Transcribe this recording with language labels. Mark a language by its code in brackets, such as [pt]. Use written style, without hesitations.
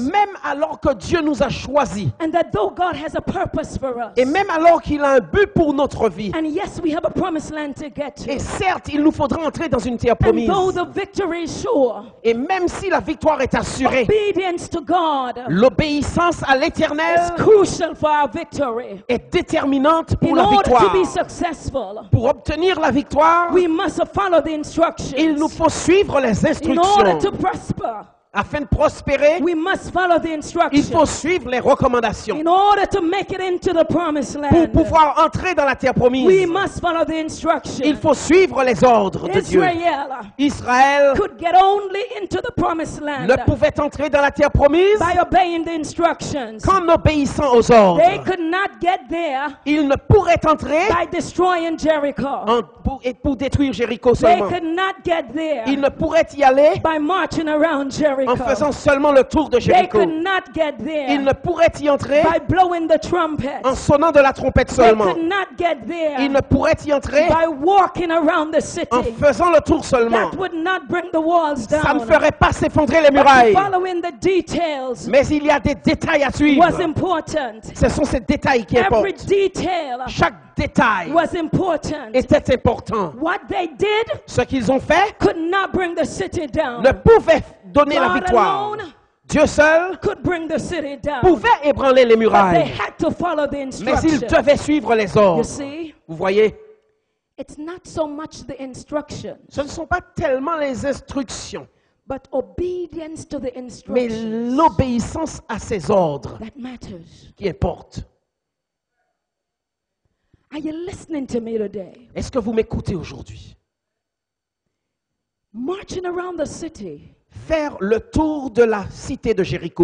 [fr] même alors que Dieu nous a choisis, [en] and that though God has a purpose for us, [fr] et même alors qu'il a un but pour notre vie, [en] and yes, we have a promised land to get to, [fr] et certes, il nous faudra entrer dans une terre [en] and [fr] promise, [en] though the victory is sure, [fr] et même si la victoire est assurée, [en] obedience to God [fr] l'obéissance à l'Éternel [en] is crucial for our victory. [fr] est déterminante pour [en] In [fr] la [en] order to [fr] victoire. [en] be successful, [fr] Pour obtenir la victoire, [en] we must follow the [fr] il [en] instructions. [fr] nous faut suivre les [en] In order to [fr] instructions. [en] prosper, [fr] Afin de prospérer, [en] we must follow the [fr] il faut [en] instructions. [fr] suivre les recommandations. [en] In order to make it into the promised [fr] Pour [en] land, [fr] pouvoir entrer dans la terre [en] we [fr] promise, [en] must follow the [fr] il [en] instructions. [fr] faut suivre les ordres de Dieu. [en] Israel [fr] Israël [en] could get only into the promised land [fr] ne pouvait entrer dans la terre promise [en] by obeying the instructions. [fr] qu'en obéissant aux [en] They [fr] ordres. [en] could not get there [fr] Il ne pourrait entrer [en] by destroying Jericho. [fr] pour détruire Jéricho [en] They [fr] seulement. [en] could not get there [fr] Il ne pourrait y aller [en] by marching around [fr] en [en] Jericho. [fr] faisant seulement le tour de [en] They [fr] Jéricho. [en] could not get [fr] Il [en] there [fr] ne pourrait y entrer [en] by blowing the trumpet. [fr] en sonnant de la trompette [en] They [fr] seulement. [en] could not get [fr] Il ne [en] there [fr] pourrait y entrer [en] by walking around the [fr] en [en] city. [fr] faisant le tour seulement. [en] That would not bring the walls [fr] Ça ne [en] down. [fr] ferait pas s'effondrer les [en] But [fr] murailles. [en] following the details [fr] Mais il y a des détails à suivre. [en] was important. [fr] Ce sont ces détails qui [en] Every [fr] importent. [en] detail [fr] Chaque détail [en] was important. [fr] était important. [en] What they did [fr] Ce qu'ils ont fait [en] could not bring the city down. [fr] ne pouvait donner la [en] God [fr] victoire. [en] alone [fr] Dieu seul [en] could bring the city down. [fr] pouvait ébranler les [en] But they [fr] murailles. [en] had to follow the [fr] Mais il [en] instructions. [fr] devait suivre les [en] You [fr] ordres. [en] see, [fr] Vous voyez, [en] it's not so much the instructions, [fr] ce ne sont pas tellement les instructions, [en] but obedience to the [fr] mais [en] instructions [fr] l'obéissance à ces ordres [en] that matters. [fr] qui importe. [en] Are you listening to me today? [fr] Est-ce que vous m'écoutez aujourd'hui? [en] Marching around the city [fr] Faire le tour de la cité de Jéricho